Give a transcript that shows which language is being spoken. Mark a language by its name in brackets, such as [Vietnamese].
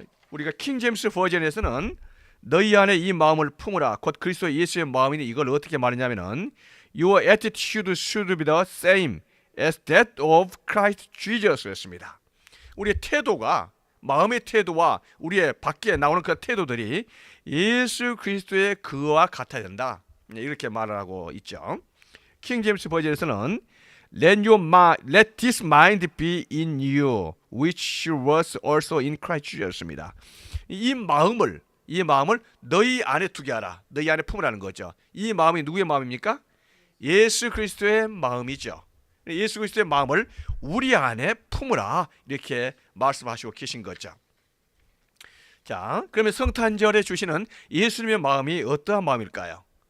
[Korean] 우리가 킹 제임스 버전에서는 너희 안에 이 마음을 품으라 곧 그리스도 예수의 마음이니 이걸 어떻게 말하냐면은 [English] Your attitude should be the same as that of Christ Jesus [Korean] 였습니다. 우리의 태도가 마음의 태도와 우리의 밖에 나오는 그 태도들이 예수 그리스도의 그와 같아야 된다. 이렇게 말하고 있죠. 킹 제임스 버전에서는 [English] Let this mind be in you, which was also in Christ Jesus입니다. [Korean] 이 마음을 너희 안에 두게 하라. 너희 안에 품으라는 거죠. 이 마음이 누구의 마음입니까? 예수 그리스도의 마음이죠. 예수 그리스도의 마음을 우리 안에 품으라 이렇게 말씀하시고 계신 거죠. 자, 그러면 성탄절에 주시는 예수님의 마음이 어떠한 마음일까요?